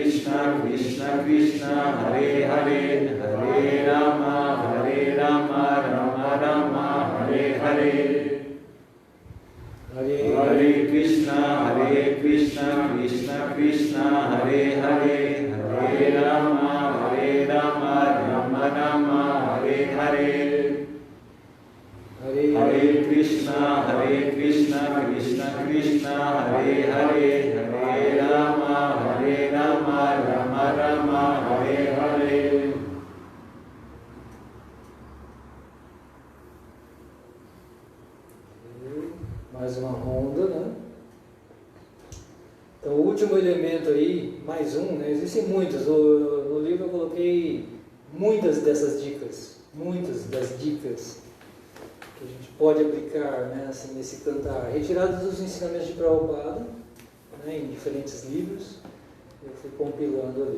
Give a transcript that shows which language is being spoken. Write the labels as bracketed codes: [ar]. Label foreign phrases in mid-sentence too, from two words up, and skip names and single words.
[sa] Krishna Krishna Krishna Hare Hare Hare Rama Rama Rama Hare Hare Hare Krishna Krishna Krishna Hare Hare Hare Rama Rama Rama Hare Hare Hare Krishna Krishna Krishna Hare Hare Hare Rama Rama Rama Hare Hare. [pt] Mais uma ronda, né? Então, o último elemento aí, mais um, né? Existem muitos. No livro eu coloquei muitas dessas dicas, muitas das dicas que a gente pode aplicar, né, assim, nesse cantar, retirados dos ensinamentos de Prabhupada, né, em diferentes livros, eu fui compilando ali.